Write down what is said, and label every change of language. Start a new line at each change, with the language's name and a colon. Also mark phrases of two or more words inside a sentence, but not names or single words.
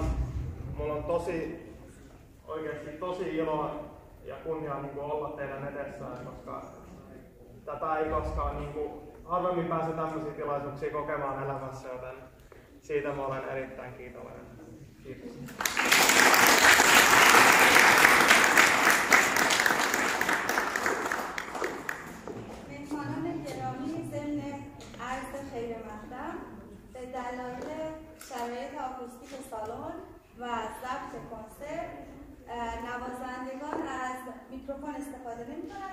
Finnish: Mulla on oikeasti tosi iloa ja kunnia olla teidän edessään, koska tätä ei koskaan harvemmin pääse tämmöisiä tilaisuuksia kokemaan elämässä, joten siitä mä olen erittäin kiitollinen. Kiitos.
Persian: به دلایل شرایط آکوستیک سالن و ضبط کنسرت نوازندگان از میکروفون استفاده نمی‌کنند.